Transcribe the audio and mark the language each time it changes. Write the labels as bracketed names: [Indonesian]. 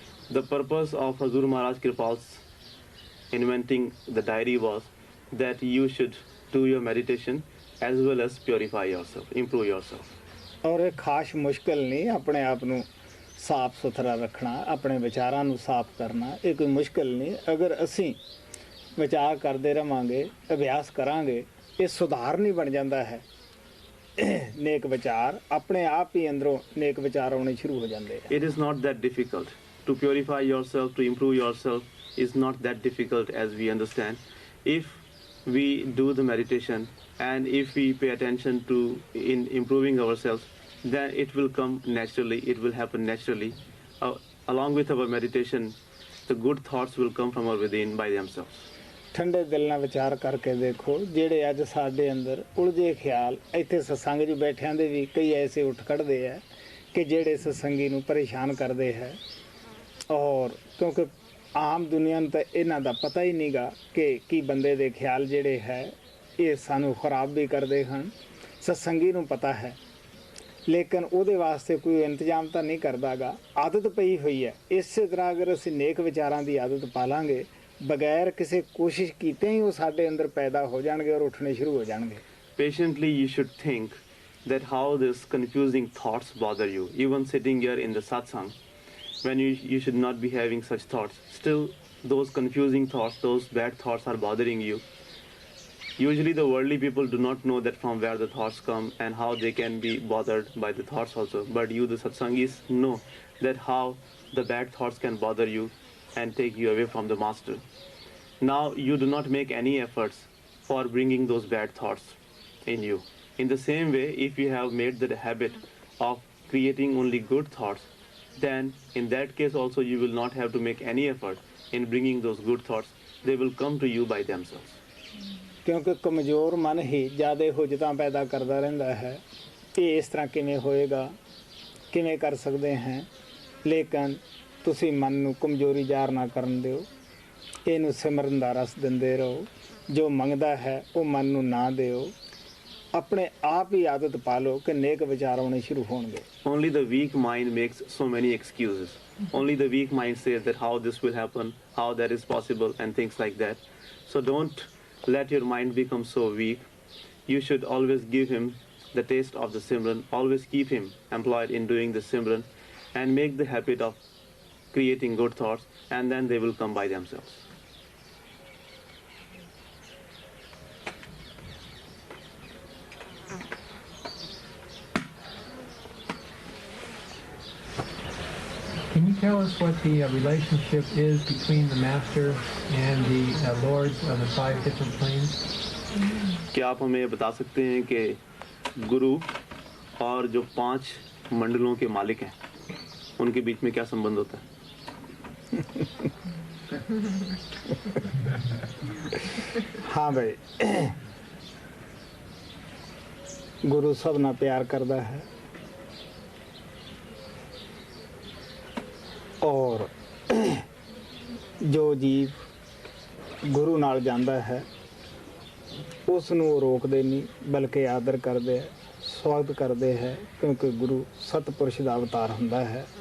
[English] The purpose of Hazur Maharaj Kripal's inventing the diary was that you should do your meditation as well as purify yourself, improve yourself. [Punjabi] ਔਰ ਇਹ ਖਾਸ ਮੁਸ਼ਕਿਲ ਨਹੀਂ. ਆਪਣੇ ਆਪ ਨੂੰ ਸਾਫ਼ ਸੁਥਰਾ ਰੱਖਣਾ, ਆਪਣੇ ਵਿਚਾਰਾਂ ਨੂੰ ਸਾਫ਼ ਕਰਨਾ, ਇਹ ਕੋਈ ਮੁਸ਼ਕਿਲ ਨਹੀਂ. ਅਗਰ ਅਸੀਂ ਵਿਚਾਰ ਕਰਦੇ ਰਵਾਂਗੇ, ਅਭਿਆਸ ਕਰਾਂਗੇ, ਇਹ ਸੁਧਾਰ ਨਹੀਂ ਬਣ ਜਾਂਦਾ ਹੈ. ਨੇਕ ਵਿਚਾਰ ਆਪਣੇ ਆਪ ਹੀ ਅੰਦਰੋਂ ਨੇਕ ਵਿਚਾਰ ਆਉਣੇ ਸ਼ੁਰੂ ਹੋ ਜਾਂਦੇ ਆ. [English] It is not that difficult to purify yourself, to improve yourself is not that difficult as we understand. If we do the meditation and if we pay attention to in improving ourselves, then it will come naturally, it will happen naturally. Along with our meditation, the good thoughts will come from our within by themselves. [Punjabi] ਠੰਡੇ ਦਿਲ ਨਾਲ ਵਿਚਾਰ ਕਰਕੇ ਦੇਖੋ, ਜਿਹੜੇ ਅੱਜ ਸਾਡੇ ਅੰਦਰ ਉਲਝੇ ਖਿਆਲ ਇੱਥੇ ਸਤਸੰਗ 'ਚ ਬੈਠਿਆਂ ਦੇ ਵੀ ਕਈ ਐਸੇ ਉੱਠ ਕੱਢਦੇ ਹੈ ਕਿ ਜਿਹੜੇ ਸਤਸੰਗੀ ਨੂੰ ਪਰੇਸ਼ਾਨ ਕਰਦੇ ਹੈ. ਔਰ ਕਿਉਂਕਿ ਆਮ ਦੁਨੀਆ ਨੂੰ ਤਾਂ ਇਹਨਾਂ ਦਾ ਪਤਾ ਹੀ ਨਹੀਂਗਾ ਕਿ ਕੀ ਬੰਦੇ ਦੇ ਖਿਆਲ ਜਿਹੜੇ ਹੈ ਇਹ ਸਾਨੂੰ ਖਰਾਬ ਵੀ ਕਰਦੇ ਹਨ. ਸਤਸੰਗੀ ਨੂੰ ਪਤਾ ਹੈ ਲੇਕਿਨ ਉਹਦੇ ਵਾਸਤੇ ਕੋਈ ਇੰਤਜ਼ਾਮ ਤਾਂ ਨਹੀਂ ਕਰਦਾ ਗਾ। ਆਦਤ ਪਈ ਹੋਈ ਹੈ। ਇਸੇ ਤਰ੍ਹਾਂ ਅਗਰ ਅਸੀਂ ਨੇਕ ਵਿਚਾਰਾਂ ਦੀ ਆਦਤ ਪਾ ਲਾਂਗੇ, ਬਗੈਰ ਕਿਸੇ ਕੋਸ਼ਿਸ਼ ਕੀਤੇ ਹੀ ਉਹ ਸਾਡੇ ਅੰਦਰ ਪੈਦਾ ਹੋ ਜਾਣਗੇ ਔਰ ਉੱਠਣੇ ਸ਼ੁਰੂ ਹੋ ਜਾਣਗੇ। [English] Patiently you should think that how these confusing thoughts bother you. Even sitting here in the satsang, when you should not be having such thoughts, still those confusing thoughts, those bad thoughts are bothering you. Usually the worldly people do not know that from where the thoughts come and how they can be bothered by the thoughts also. But you, the satsangis, know that how the bad thoughts can bother you and take you away from the master. Now you do not make any efforts for bringing those bad thoughts in you. In the same way, if you have made the habit of creating only good thoughts, then in that case also you will not have to make any effort in bringing those good thoughts. They will come to you by themselves. [Punjabi] ਕਿਉਂਕਿ ਕਮਜ਼ੋਰ ਮਨ ਹੀ ਜ਼ਿਆਦਾ ਹੁਜਤਾਂ ਪੈਦਾ ਕਰਦਾ ਰਹਿੰਦਾ ਹੈ। ਇਹ ਇਸ ਤਰ੍ਹਾਂ ਕਿਵੇਂ ਹੋਏਗਾ, ਕਿਵੇਂ ਕਰ ਸਕਦੇ ਹਾਂ। ਲੇਕਿਨ ਤੁਸੀਂ ਮਨ ਨੂੰ ਕਮਜ਼ੋਰੀ ਜ਼ਾਹਰ ਨਾ ਕਰਨ ਦਿਓ, ਇਹਨੂੰ ਸਿਮਰਨ ਦਾ ਰਸ ਦਿੰਦੇ ਰਹੋ। ਜੋ ਮੰਗਦਾ ਹੈ ਉਹ ਮਨ ਨੂੰ ਨਾ ਦਿਓ। ਆਪਣੇ ਆਪ ਹੀ ਆਦਤ ਪਾ ਲਓ ਕਿ ਨੇਕ ਵਿਚਾਰ ਆਉਣੇ ਸ਼ੁਰੂ ਹੋਣਗੇ। [English] Only the weak mind makes so many excuses. Only the weak mind says that how this will happen, how that is possible, and things like that. So don't let your mind become so weak. You should always give him the taste of the Simran. Always keep him employed in doing the Simran, and make the habit of creating good thoughts, and then they will come by themselves. Can you tell us what the relationship is between the master and the lords of the 5 different planes? [Hindi] क्या आप हमें बता सकते हैं कि गुरु और जो 5 मंडलों के मालिक हैं उनके बीच में क्या संबंध होता है? हाँ भाई, गुरु सब ना प्यार करता है और जो जीव गुरु नाल जांदा है उस [Punjabi] ਨੂੰ ਰੋਕਦੇ ਨਹੀਂ, ਬਲਕਿ ਆਦਰ ਕਰਦੇ ਹੈ, ਸਵਾਗਤ ਕਰਦੇ ਹੈ, ਕਿਉਂਕਿ ਗੁਰੂ ਸਤਪੁਰਸ਼ ਦਾ ਅਵਤਾਰ ਹੁੰਦਾ ਹੈ।